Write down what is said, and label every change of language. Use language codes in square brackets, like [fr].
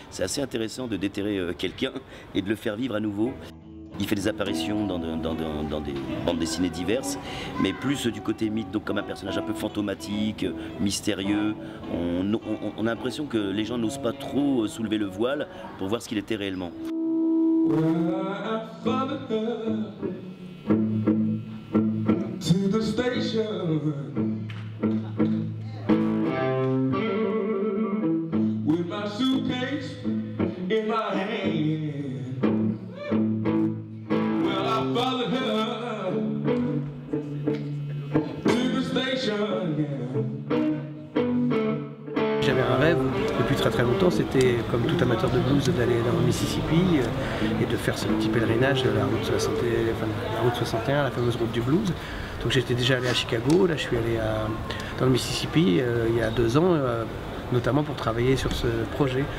[fr] C'est assez intéressant de déterrer quelqu'un et de le faire vivre à nouveau. Il fait des apparitions dans des bandes dessinées diverses, mais plus du côté mythe, donc comme un personnage un peu fantomatique, mystérieux. On a l'impression que les gens n'osent pas trop soulever le voile pour voir ce qu'il était réellement. [en] Well, I followed her to the station with my suitcase in my hand. Well, I followed her to the station. [fr] J'avais un rêve depuis très longtemps, c'était comme tout amateur de blues d'aller dans le Mississippi et de faire ce petit pèlerinage, la route 61, la fameuse route du blues. Donc j'étais déjà allé à Chicago, là je suis allé dans le Mississippi il y a 2 ans, notamment pour travailler sur ce projet.